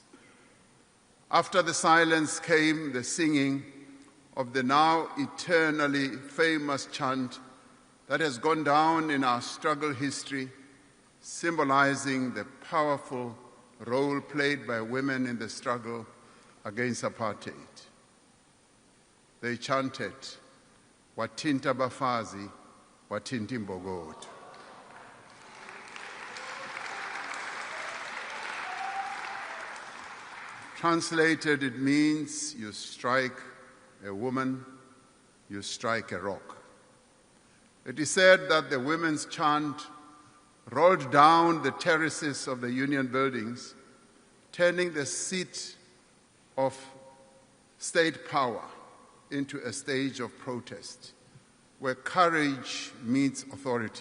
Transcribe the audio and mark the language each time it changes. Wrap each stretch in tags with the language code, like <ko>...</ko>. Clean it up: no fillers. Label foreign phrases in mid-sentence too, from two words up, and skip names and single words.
<en>After the silence came the singing of the now eternally famous chant that has gone down in our struggle history, symbolizing the powerful role played by women in the struggle against apartheid. They chanted,</en> <zu>"Wathinta bafazi, wathinta imbokodo."</zu> <en>Translated, it means you strike a woman, you strike a rock. It is said that the women's chant rolled down the terraces of the Union buildings, turning the seat of state power into a stage of protest, where courage meets authority.</en>